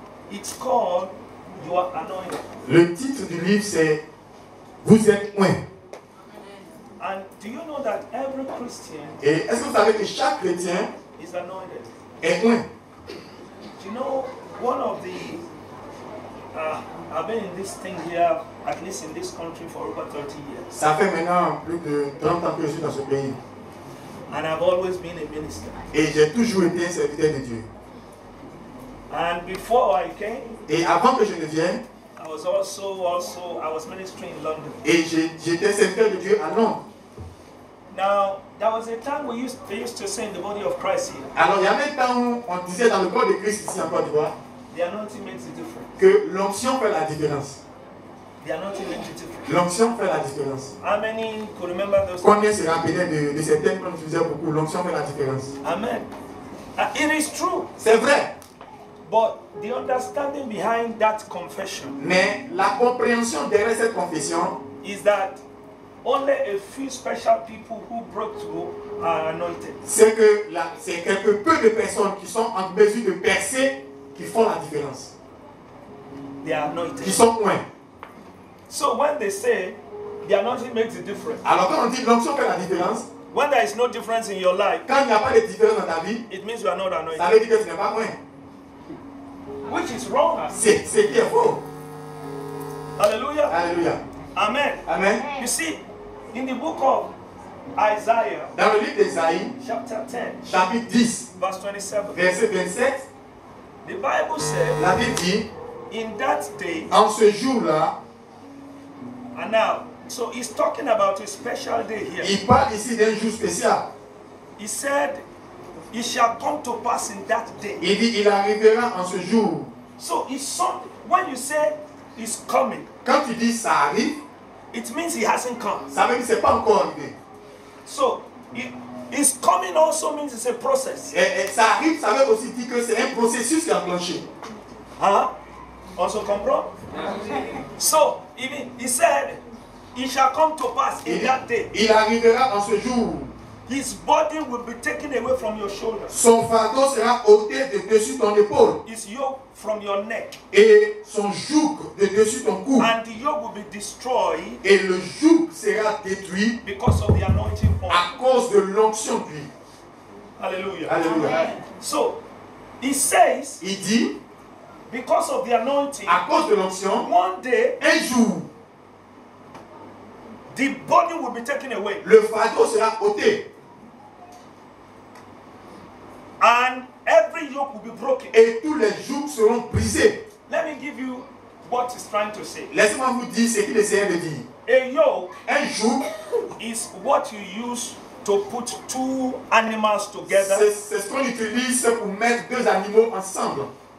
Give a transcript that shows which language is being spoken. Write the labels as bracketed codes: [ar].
[en] It's called You Are Anointed. [fr] Le titre du livre c'est Vous êtes oint. [en] And do you know that every Christian [fr] Et est-ce que vous savez que chaque chrétien [en] is anointed? [fr] est oint? [en] Do you know one of the I've been in this thing here, at least in this country, for over 30 years. [fr] Ça fait maintenant plus de 30 ans que je suis dans ce pays. [en] And I've always been a minister. [fr] Et j'ai toujours été un serviteur de Dieu. [en] And before I came, [fr] Et avant que je ne vienne, [en] I was ministering in London. [fr] et j'étais serviteur de Dieu à Londres. [en] Now, there was a time they used to say in the body of Christ here, [fr] Alors il y avait un temps où on disait dans le corps de Christ ici en Côte d'Ivoire [en] the anointing makes a difference. [fr] que l'onction fait la différence. [en] The anointing makes a difference. [fr] L'onction fait la différence. [en] How many could remember those? [fr] Combien se rappelait de ces thèmes qu'on utilisait beaucoup? L'onction fait la différence. [en] Amen. It is true. [fr] C'est vrai. [en] But the understanding behind that confession [fr] Mais la compréhension derrière cette confession, [en] is that only a few special people who broke through are anointed. [fr] c'est que c'est quelque peu de personnes qui sont en mesure de percer qui font la différence. [en] They are anointed. [fr] Qui sont loin. [en] So when they say the anointing makes a difference, [fr] Alors quand on dit l'onction fait la différence, [en] when there is no difference in your life, [fr] quand il n'y a pas de différence dans ta vie, [en] it means you are not [fr] ça [en] anointed. [fr] veut dire que tu n'es pas loin. [en] Which is wrong. [fr] C'est qui est faux. [en] Hallelujah. [fr] Alléluia. [en] Amen. [fr] Amen. [en] You see, in the book of Isaiah, [fr] Dans le livre d'Ésaïe, [en] chapter 10, [fr] chapitre 10, [en] verse 27, [fr] verset 27, [en] the Bible says, [fr] la Bible dit, [en] in that day, [fr] en ce jour-là, [en] and now, so he's talking about a special day here. [fr] il parle ici d'un jour spécial. [en] He said, it shall come to pass in that day. [fr] Il dit, il arrivera en ce jour. [en] So it's something, when you say it's coming, [fr] Quand tu dis ça arrive, [en] it means he hasn't come. [fr] ça veut dire que ce n'est pas encore arrivé. [en] So it's coming also means it's a process. [fr] Et ça arrive, ça veut aussi dire que c'est un processus qui est enclenché. [en] Huh? Also comprend? So he said, it shall come to pass in that day. [fr] Il arrivera en ce jour. [en] His body will be taken away from your shoulders. [fr] Son fardeau sera ôté de dessus ton épaule. [en] His yoke from your neck. [fr] Et son joug de dessus ton cou. [en] And the yoke will be destroyed [fr] Et le joug sera détruit [en] because of the anointing oil. [fr] à cause de l'onction d'huile. [en] Hallelujah. [fr] Alléluia. [en] So he says, [fr] Il dit, [en] because of the anointing, [fr] à cause de l'onction, [en] one day [fr] un jour, [en] The body will be taken away. [fr] Le fardeau sera ôté. [en] And every yoke will be broken. [fr] Et tous les jougs seront brisés. [en] Let me give you what he's trying to say. [fr] Laissez-moi vous dire ce qu'il essayait de dire. [en] A yoke [fr] Un joug [en] is what you use to put two animals together [fr] c'est ce qu'on utilise pour mettre deux animaux ensemble.